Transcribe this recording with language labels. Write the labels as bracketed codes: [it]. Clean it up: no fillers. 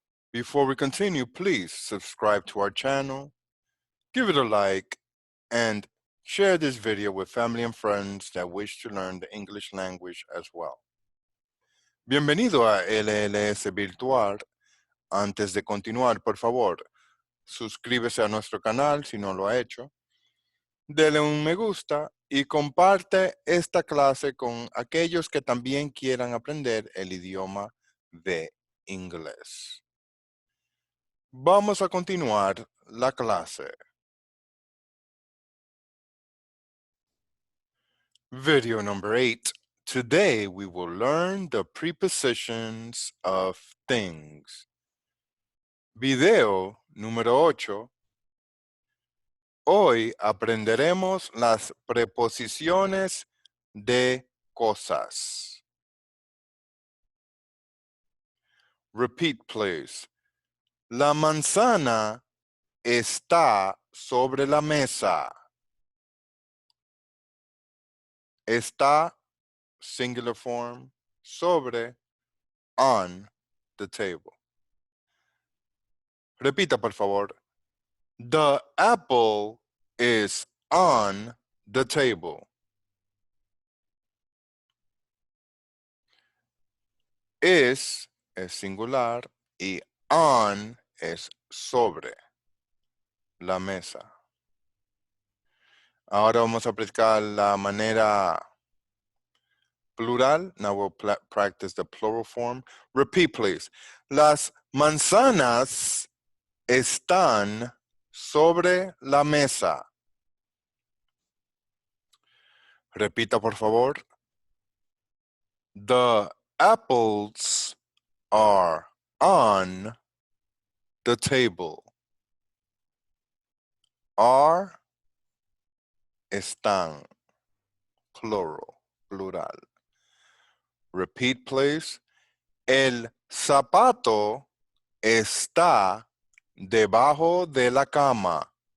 [en] Before we continue, please subscribe to our channel, give it a like, and share this video with family and friends that wish to learn the English language as well. [es] Bienvenido a LLS Virtual. Antes de continuar, por favor, suscríbese a nuestro canal si no lo ha hecho. Dele un me gusta y comparte esta clase con aquellos que también quieran aprender el idioma de inglés. Vamos a continuar la clase. [en] Video number 8. Today we will learn the prepositions of things. [es] Video número 8. Hoy aprenderemos las preposiciones de cosas. [en] Repeat, please. [es] La manzana está sobre la mesa. [en] Está, singular form, sobre, on the table. [es] Repita, por favor. [en] The apple is on the table. [es] Es singular y on es sobre la mesa. Ahora vamos a practicar la manera plural. [en] Now we'll practice the plural form. Repeat, please. [es] Las manzanas están sobre la mesa. Repita, por favor. [en] The apples are on the table. Are, están, plural, plural. Repeat, please. [es] El zapato está debajo de la cama.